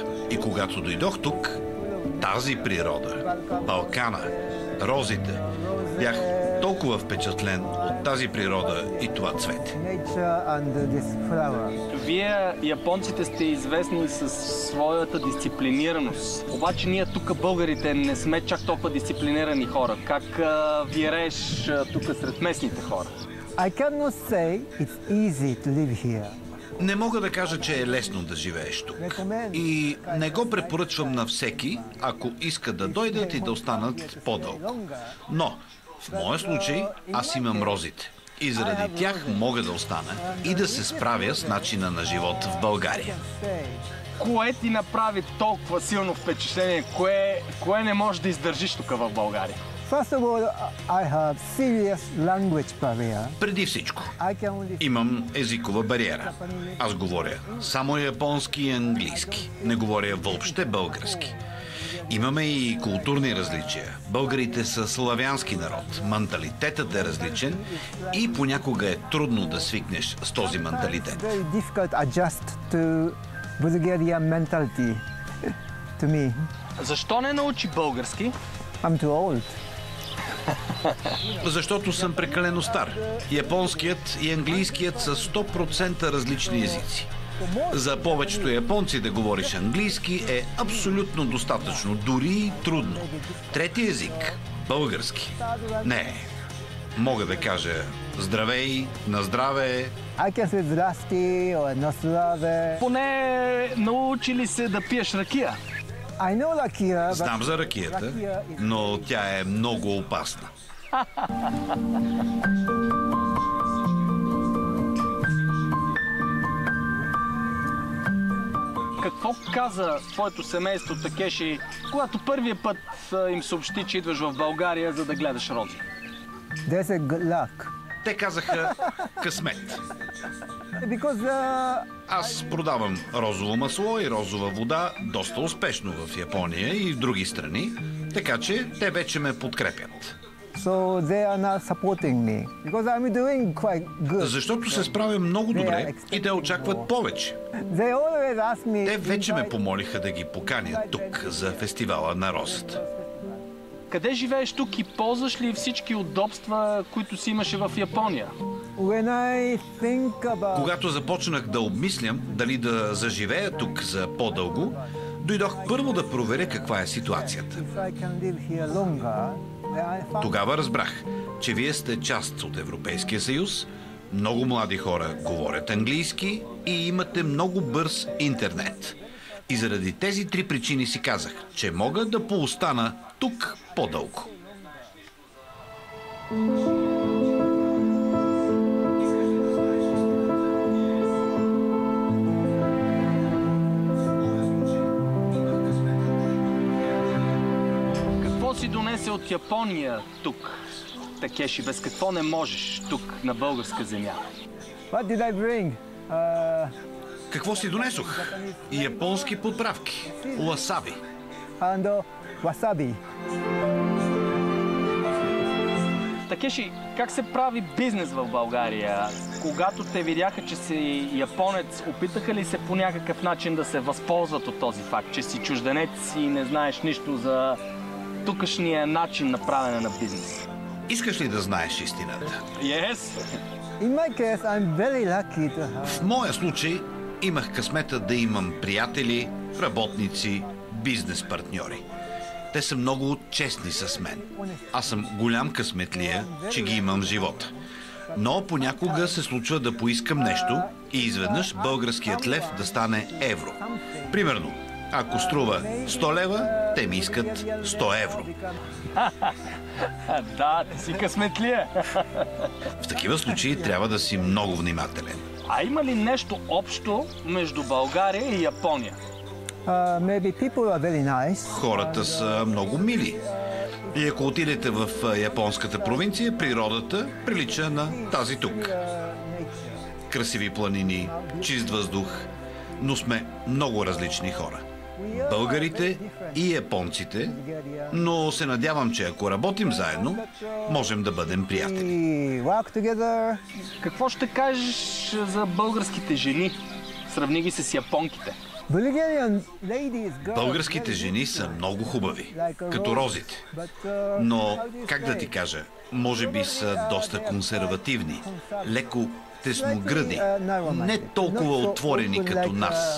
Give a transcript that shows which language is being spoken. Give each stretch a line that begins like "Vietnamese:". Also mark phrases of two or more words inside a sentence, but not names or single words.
Bulgarian: И когато дойдох тук, тази природа, Балкана, розите, бях толкова впечатлен от тази природа и това цвете. Вие, японците, сте известни със своята дисциплинираност. Обаче ние тук, българите, не сме чак толкова дисциплинирани хора. Как вирееш тук сред местните хора?
English: I cannot say it's easy to live here.
Bulgarian: Не мога да кажа, че е лесно да живееш тук. И не го препоръчвам на всеки, ако искат да дойдат и да останат по-дълго. Но, в моя случай, аз имам розите. И заради тях мога да остана и да се справя с начина на живот в България. Кое ти направи толкова силно впечатление? Кое не можеш да издържиш тук в България?
English: First of all, I have serious language barrier.
Bulgarian: Преди всичко,
English: I can only
Bulgarian: имам езикова бариера. Аз говоря само японски и английски. Не говоря въобще български. Имаме и културни различия. Българите са славянски народ. Менталитетът е различен и понякога е трудно да свикнеш с този менталитет.
English: very difficult adjust to Bulgarian mentality to me.
Bulgarian: Защо не научи български?
English: I'm too old.
Bulgarian: Защото съм прекалено стар. Японският и английският са 100% различни езици. За повечето японци да говориш английски е абсолютно достатъчно, дори и трудно. Трети език – български. Не, мога да кажа здравей, на здраве.
English: I can say zdrasti or noslave.
Bulgarian: Поне научи ли се да пиеш ракия?
English: I know rakia, but
Bulgarian: Знам за ракията, но тя е много опасна. Какво каза твоето семейство Такеши, когато първия път им съобщи, че идваш в България, за да гледаш рози?
English: there's a good luck.
Bulgarian: Те казаха късмет.
English: Because
Bulgarian: Аз продавам розово масло и розова вода доста успешно в Япония и в други страни, така че те вече ме подкрепят.
English: so they are not supporting me. Because I'm doing quite good.
Bulgarian: Защото се справя много добре и те очакват повече.
English: They always ask me.
Bulgarian: Те вече ме помолиха да ги поканя тук за фестивала на розата. Къде живееш тук и ползваш ли всички удобства, които си имаше в Япония?
English: When I think about
Bulgarian: Когато започнах да обмислям дали да заживея тук за по-дълго, дойдох първо да проверя каква е ситуацията.
English: if I can live here longer, I found
Bulgarian: Тогава разбрах, че вие сте част от Европейския съюз, много млади хора говорят английски и имате много бърз интернет. И заради тези три причини си казах, че мога да поостана тук по-дълго. Какво си донесе от Япония тук, Такеши? Без какво не можеш тук, на българска земя?
English: What did I bring?
Bulgarian: Какво си донесох? Японски подправки. Уасаби.
English: And wasabi.
Bulgarian: Такеши, как се прави бизнес в България? Когато те видяха, че си японец, опитаха ли се по някакъв начин да се възползват от този факт, че си чужденец и не знаеш нищо за тукашния начин на правене на бизнес? Искаш ли да знаеш истината?
English: Yes! In my case, I'm very lucky to have.
Bulgarian: В моя случай имах късмета да имам приятели, работници, бизнес партньори. Те са много честни с мен. Аз съм голям късметлия, че ги имам в живота. Но понякога се случва да поискам нещо и изведнъж българският лев да стане евро. Примерно, ако струва 100 лева, те ми искат 100 евро. Да, ти си късметлия. В такива случаи трябва да си много внимателен. А има ли нещо общо между България и Япония?
English: Maybe people are very nice.
Bulgarian: Хората са много мили. И ако отидете в японската провинция, природата прилича на тази тук. Красиви планини, чист въздух, но сме много различни хора. Българите и японците, но се надявам, че ако работим заедно, можем да бъдем приятели.
English: We work together.
Bulgarian: Какво ще кажеш за българските жени? Сравни ги с японките.
English: Bulgarian ladies, girls,
Bulgarian: Българските жени са много хубави, като розите. Но, как да ти кажа, може би са доста консервативни, леко тесногръди, не толкова отворени като нас.